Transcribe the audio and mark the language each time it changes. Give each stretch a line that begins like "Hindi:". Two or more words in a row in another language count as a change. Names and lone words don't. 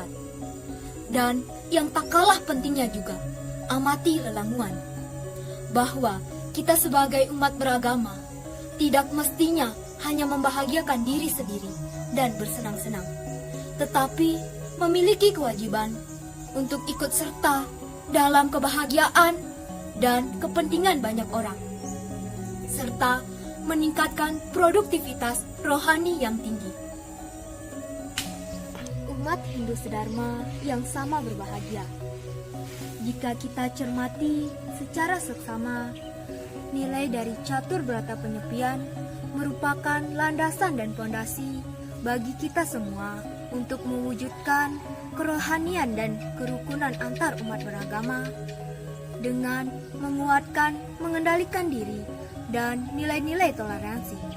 Indonesian: Dan yang tak kalah pentingnya juga, amati lelamuan, bahwa kita sebagai umat beragama tidak mestinya hanya membahagiakan diri sendiri dan bersenang-senang, tetapi memiliki kewajiban untuk ikut serta dalam kebahagiaan dan kepentingan banyak orang, serta meningkatkan produktivitas rohani yang tinggi. Umat Hindu Dharma yang sama berbahagia jika kita cermati secara seksama, nilai dari catur berata penyepian merupakan landasan dan fondasi bagi kita semua untuk mewujudkan kerohanian dan kerukunan antar umat beragama dengan menguatkan, mengendalikan diri, dan nilai-nilai toleransi.